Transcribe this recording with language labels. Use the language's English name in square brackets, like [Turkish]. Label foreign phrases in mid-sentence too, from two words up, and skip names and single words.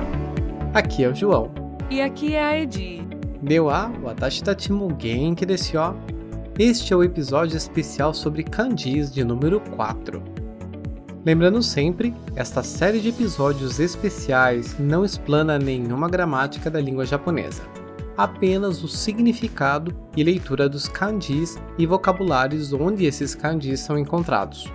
[Portuguese] Aqui é o João. E aqui é a Edi. [Japanese] では私たちも元気ですよ. [Portuguese] Este é o episódio especial sobre kanjis de número 4. Lembrando sempre, esta série de episódios especiais não explana nenhuma gramática da língua japonesa, apenas o significado e leitura dos kanjis e vocabulários onde esses kanjis são encontrados.